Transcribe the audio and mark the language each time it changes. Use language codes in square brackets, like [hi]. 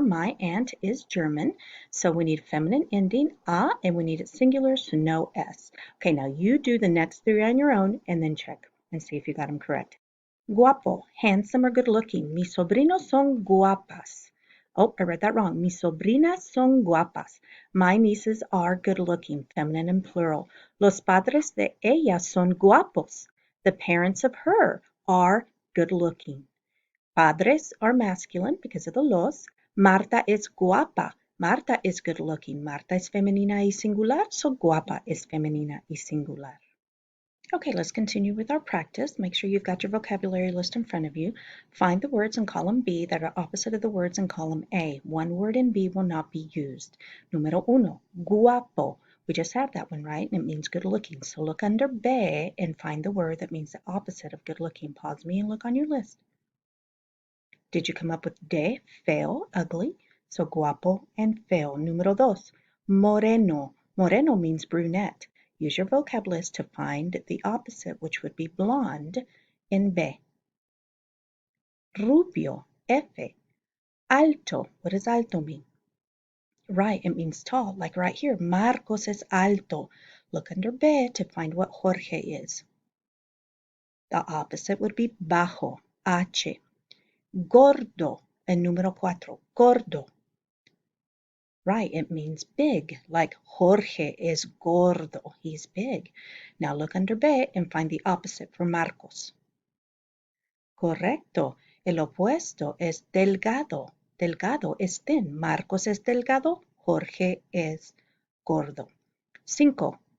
[en] My aunt is German. So we need feminine ending, a, and we need it singular, so no s. Okay, now you do the next three on your own and then check and see if you got them correct. Guapo, handsome or good looking. [es] Mis sobrinos son guapas. [en] Oh, I read that wrong. [es] Mis sobrinas son guapas. [en] My nieces are good-looking, feminine and plural. [es] Los padres de ella son guapos. [en] The parents of her are good-looking. Padres are masculine because of the los. [es] Marta es guapa. [en] Marta is good-looking. [es] Marta es femenina y singular, so guapa es femenina y singular. [en] Okay, let's continue with our practice. Make sure you've got your vocabulary list in front of you. Find the words in column B that are opposite of the words in column A. One word in B will not be used. [es] Número uno, guapo. [en] We just had that one, right? And it means good looking. So look under B and find the word that means the opposite of good looking. Pause me and look on your list. Did you come up with de, feo, ugly? So guapo and feo. [es] Número dos, moreno. [en] Moreno means brunette. Use your vocab list to find the opposite, which would be blonde, in B. Rubio, F. Alto, what does alto mean? Right, it means tall, like right here. [es] Marcos es alto. [en] Look under B to find what Jorge is. The opposite would be bajo, H. [es] Gordo, and número cuatro, gordo. [en] Right, it means big, [es] like Jorge es gordo, [en] he's big. Now look under B and find the opposite for Marcos. [es] Correcto, el opuesto es delgado, Delgado es [en] thin. [es] Marcos es delgado. Jorge es gordo. 5.